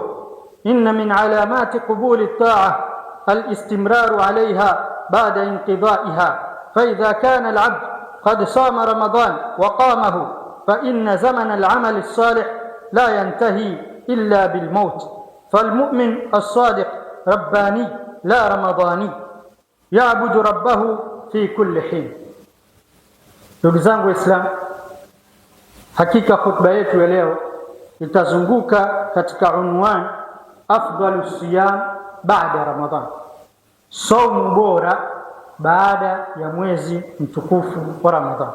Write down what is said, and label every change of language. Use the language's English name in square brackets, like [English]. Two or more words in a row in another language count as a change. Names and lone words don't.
[Arabic] إن من علامات قبول الطاعة الاستمرار عليها بعد انقضائها، فإذا كان العبد قد صام رمضان وقامه فإن زمن العمل الصالح لا ينتهي إلا بالموت. فالمؤمن الصادق رباني لا رمضاني، يعبد ربه في كل حين. [Swahili] Ndugu zangu Waislamu, hakika khutba yetu ya leo itazunguka katika unwani [Arabic] أفضل صيام بعد رمضان, [Swahili] saumu bora baada ya mwezi mtukufu wa Ramadhan.